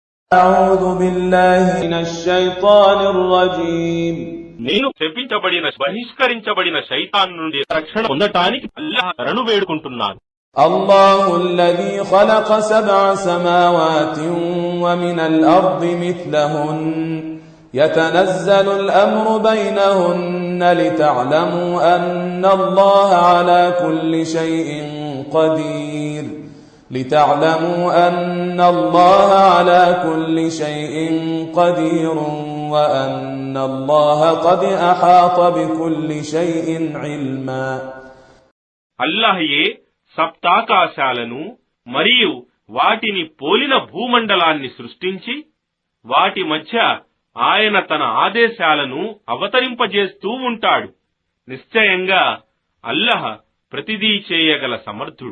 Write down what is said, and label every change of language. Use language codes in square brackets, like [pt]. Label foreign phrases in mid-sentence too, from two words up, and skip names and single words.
[ar] أعوذ بالله من الشيطان الرجيم [te] నేను బహిష్కరించబడిన శైతాన్ నుండి రక్షణ పొందటానికి అల్లాహ్ శరణు వేడుకుంటున్నాను. [ar] الله الذي خلق 7 سماوات ومن الأرض مثلهن يتنزل الأمر بينهن لتعلموا أن الله على كل شيء قدير وأن الله قد أحاط بكل شيء علما. [te] అల్లాహయే సప్తాకాశాలను మరియు వాటిని పోలిన భూమండలాన్ని సృష్టించి వాటి మధ్య ఆయన తన ఆదేశాలను అవతరింపజేస్తూ ఉంటాడు. నిశ్చయంగా అల్లాహ్ ప్రతిదీ చేయగల సమర్థుడు.